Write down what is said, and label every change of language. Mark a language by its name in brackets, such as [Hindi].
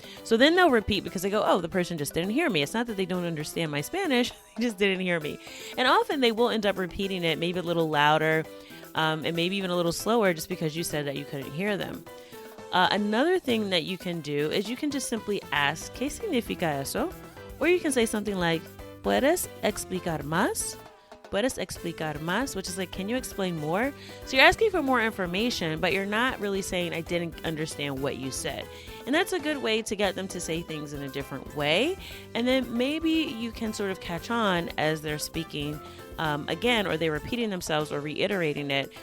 [English] So then they'll repeat because they go, oh, the person just didn't hear me. It's not that they don't understand my Spanish, they just didn't hear me. And often they will end up repeating it maybe a little louder and maybe even a little slower just because you said that you couldn't hear them. Another thing that you can do is you can just simply ask, [Spanish] ¿Qué significa eso? [English] Or you can say something like, [Spanish] ¿Puedes explicar más? ¿Puedes explicar más? [English] Which is like, can you explain more? So you're asking for more information, but you're not really saying, I didn't understand what you said. And that's a good way to get them to say things in a different way. And then maybe you can sort of catch on as they're speaking again, or they're repeating themselves or reiterating it.